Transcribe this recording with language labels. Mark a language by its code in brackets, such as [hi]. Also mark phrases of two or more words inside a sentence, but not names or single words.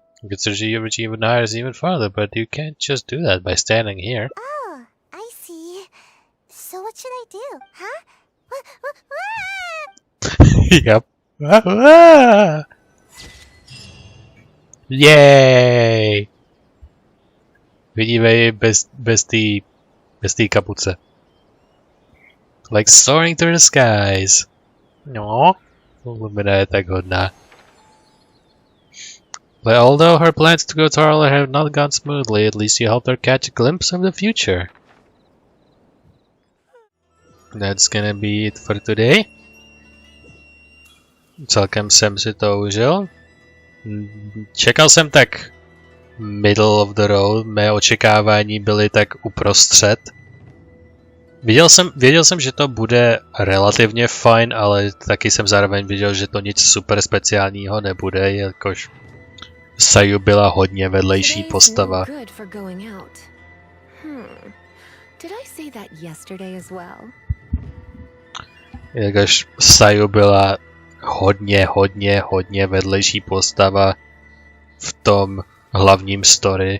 [en] You could achieve even higher, even farther, but you can't just do that by standing here. Oh, I see. So what should I do, huh? Yep. Yay! [cs] Vidíme ji bez té kapuce. [en] Like soaring through the skies. [cs] No, Lumina je tak hodná. [en] But although her plans to go to Arla have not gone smoothly, at least you helped her catch a glimpse of the future. That's gonna be it for today. [cs] Celkem jsem si to užil. Čekal jsem tak [en] middle of the road, [cs] mé očekávání byly tak uprostřed. Věděl jsem, že to bude relativně fajn, ale taky jsem zároveň viděl, že to nic super speciálního nebude, jakož Sayu byla hodně vedlejší postava. Jakož Sayu byla hodně vedlejší postava v tom hlavním story.